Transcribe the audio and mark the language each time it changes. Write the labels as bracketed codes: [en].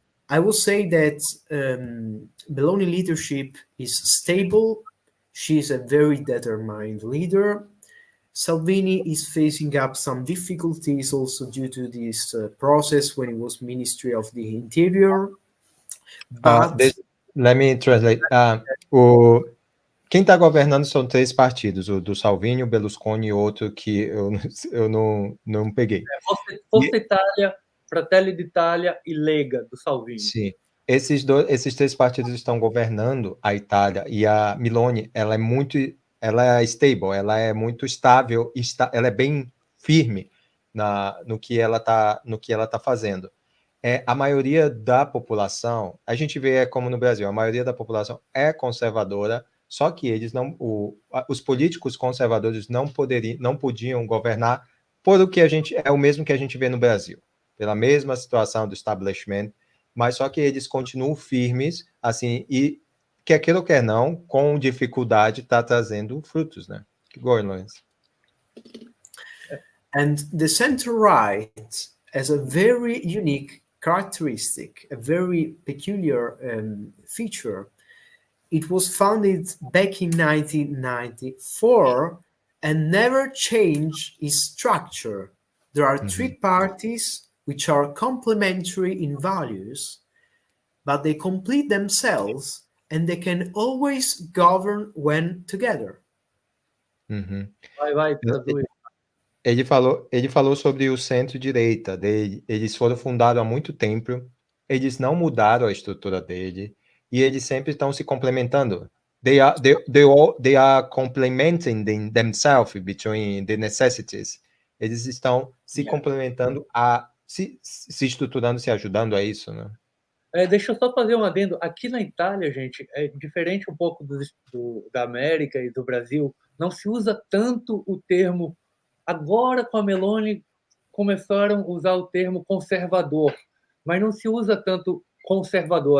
[en] I will say that Meloni leadership is stable. She is a very determined leader. Salvini is facing up some difficulties also due to this process when he was Ministry of the Interior. But let me translate. [pt] Quem está governando são 3 partidos, o do Salvini, o Berlusconi e outro que eu não peguei. Forza Italia, Fratelli d'Italia e Lega, do Salvini. Sim. Esses 3 partidos estão governando a Itália, e a Meloni, ela é stable, ela é muito estável, ela é bem firme no que ela tá fazendo. A maioria da população, a gente vê como no Brasil, a maioria da população é conservadora, só que eles os políticos conservadores não podiam governar por o que é o mesmo que a gente vê no Brasil, pela mesma situação do establishment, mas só que eles continuam firmes, assim, e quer queira ou quer não, com dificuldade está trazendo frutos, né? [en] Go on, Lawrence. And the center-right has a very unique characteristic, a very peculiar feature. It was founded back in 1994 and never changed its structure. There are 3 parties which are complementary in values, but they complete themselves and they can always govern when together. Uhum. [pt] Vai, traduz. Ele falou sobre o centro-direita. Eles foram fundados há muito tempo, eles não mudaram a estrutura dele, e eles sempre estão se complementando. [en] They are complementing themselves between the necessities. [pt] Eles estão se complementando, se estruturando, se ajudando a isso, né? Deixa eu só fazer um adendo. Aqui na Itália, gente, é diferente um pouco da América e do Brasil. Não se usa tanto o termo. Agora, com a Meloni, começaram a usar o termo conservador, mas não se usa tanto conservador.